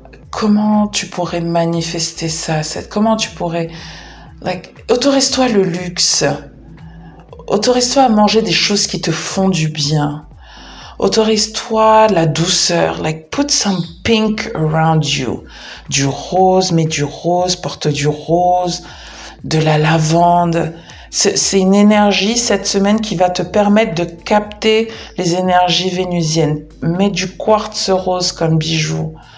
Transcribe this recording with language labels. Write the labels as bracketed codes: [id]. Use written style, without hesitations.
[fr] Comment tu pourrais manifester ça? Comment tu pourrais... autorise-toi le luxe. Autorise-toi à manger des choses qui te font du bien. Autorise-toi la douceur. [en] Put some pink around you. [fr] Du rose, mets du rose, porte du rose, de la lavande. C'est une énergie cette semaine qui va te permettre de capter les énergies vénusiennes. Mets du quartz rose comme bijou.